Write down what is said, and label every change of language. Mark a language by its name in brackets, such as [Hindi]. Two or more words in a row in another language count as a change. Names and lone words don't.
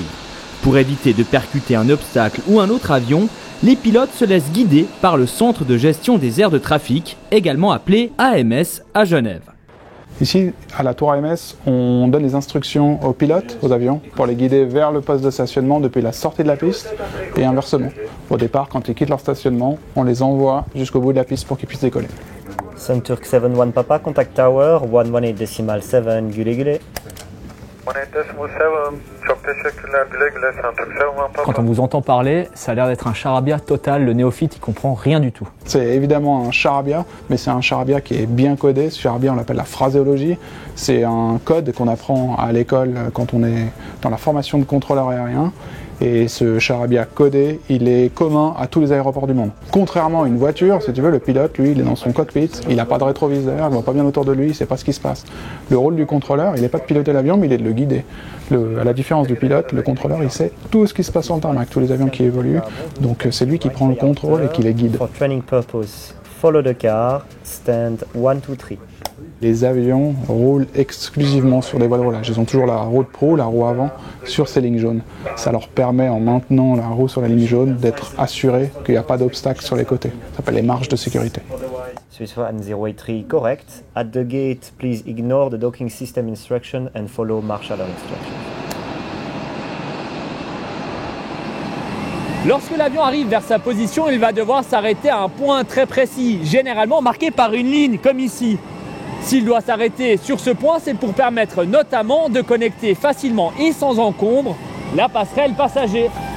[French] Pour éviter de percuter un obstacle ou un autre avion, les pilotes se laissent guider par le Centre de gestion des aires de trafic, également appelé AMS à Genève. Ici, à la tour AMS, on donne des instructions aux pilotes, aux avions, pour les guider vers le poste de stationnement depuis la sortie de la piste et inversement. Au départ, quand ils quittent leur stationnement, on les envoie jusqu'au bout de la piste pour qu'ils puissent décoller. [English] Sunturk 71 Papa, contact tower, 118.7, [Turkish] Gule Gule. 118.7, çok teşekkürler, güle güle, Sunturk 71 Papa. [French] Quand on vous entend parler, ça a l'air d'être un charabia total, le néophyte il comprend rien du tout. C'est évidemment un charabia, mais c'est un charabia qui est bien codé. Ce charabia, on l'appelle la phraséologie. C'est un code qu'on apprend à l'école quand on est dans la formation de contrôleur aérien. Et ce charabia codé, il est commun à tous les aéroports du monde. Contrairement à une voiture, si tu veux, le pilote, lui, il est dans son cockpit, il n'a pas de rétroviseur, il ne voit pas bien autour de lui, il ne sait pas ce qui se passe. Le rôle du contrôleur, il n'est pas de piloter l'avion, mais il est de le guider. À la différence du pilote, le contrôleur, il sait tout ce qui se passe sur le tarmac, tous les avions qui évoluent. Donc c'est lui qui prend le contrôle et qui les guide. [English] For training purpose, follow the car, stand 1, 2, 3. [French] Les avions roulent exclusivement sur des voies de roulage. Ils ont toujours la roue de proue, la roue avant, sur ces lignes jaunes. Ça leur permet, en maintenant la roue sur la ligne jaune, d'être assurés qu'il n'y a pas d'obstacle sur les côtés. Ça s'appelle les marges de sécurité. [English] Swiss 1083 correct. At the gate, please ignore the docking system instruction and follow marshal instructions. [French] Lorsque l'avion arrive vers sa position, il va devoir s'arrêter à un point très précis, généralement marqué par une ligne, comme ici. S'il doit s'arrêter sur ce point, c'est pour permettre notamment de connecter facilement et sans encombre la passerelle passager.